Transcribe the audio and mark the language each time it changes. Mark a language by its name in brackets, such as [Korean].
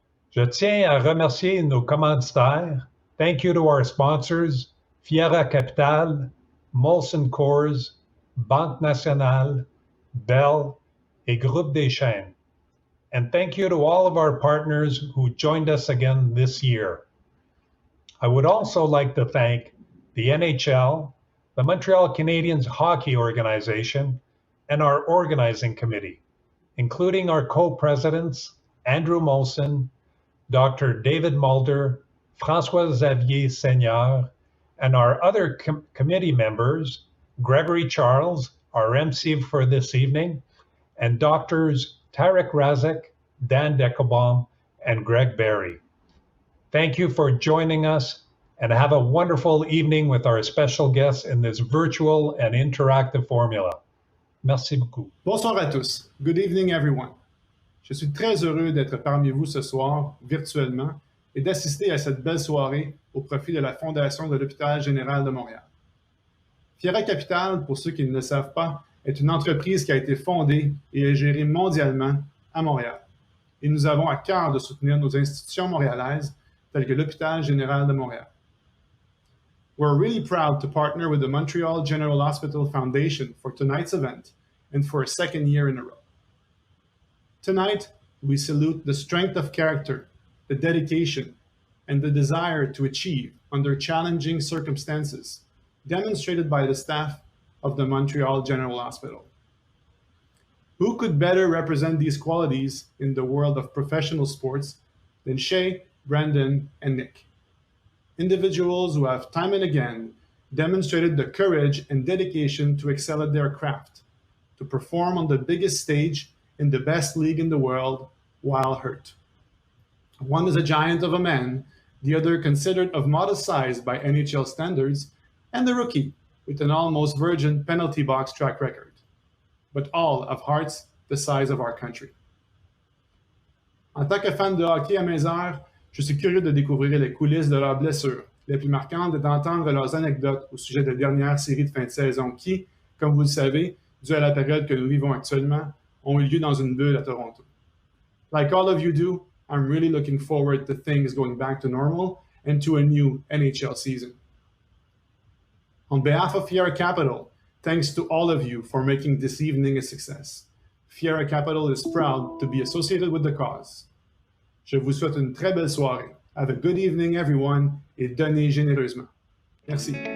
[French] Je tiens à remercier nos commanditaires. [English] Thank you to our sponsors, Fiera Capital, Molson Coors, Banque Nationale, Bell, et Groupe des Chênes. And thank you to all of our partners who joined us again this year. I would also like to thank the NHL, the Montreal Canadiens Hockey Organization, and our organizing committee, including our co-presidents, Andrew Molson, Dr. David Mulder, François Xavier Seigneur, and our other committee members, Gregory Charles, our MC for this evening, and Doctors Tarek Razek, Dan Deckelbaum, and Greg Berry. Thank you for joining us, and have a wonderful evening with our special guests in this virtual and interactive formula. [French] Merci beaucoup. Bonsoir à tous. [English] Good evening, everyone. [French] Je suis très heureux d'être parmi vous ce soir, virtuellement, et d'assister à cette belle soirée au profit de la Fondation de l'Hôpital général de Montréal. Fiera Capital, pour ceux qui ne le savent pas, est une entreprise qui a été fondée et est gérée mondialement à Montréal. Et nous avons à cœur de soutenir nos institutions montréalaises, telles que l'Hôpital général de Montréal. [English] We're really proud to partner with the Montreal General Hospital Foundation for tonight's event and for a second year in a row. Tonight, we salute the strength of character, the dedication, and the desire to achieve under challenging circumstances demonstrated by the staff of the Montreal General Hospital. Who could better represent these qualities in the world of professional sports than Shay, Brandon, and Nick? Individuals who have time and again demonstrated the courage and dedication to excel at their craft, to perform on the biggest stage in the best league in the world while hurt. One is a giant of a man, the other considered of modest size by NHL standards, and the rookie with an almost virgin penalty box track record, but all of hearts the size of our country. [French] En tant que fan de hockey à mes heures, je suis curieux de découvrir les coulisses de leurs blessures, les plus marquantes et d'entendre leurs anecdotes au sujet des dernières séries de fin de saison qui, comme vous le savez, dû à la période que nous vivons actuellement, ont eu lieu dans une bulle à Toronto. [English] Like all of you do, I'm really looking forward to things going back to normal and to a new NHL season. On behalf of Fiera Capital, thanks to all of you for making this evening a success. Fiera Capital is proud to be associated with the cause. [French] Je vous souhaite une très belle soirée. [English] Have a good evening, everyone, [French] et donnez généreusement. Merci.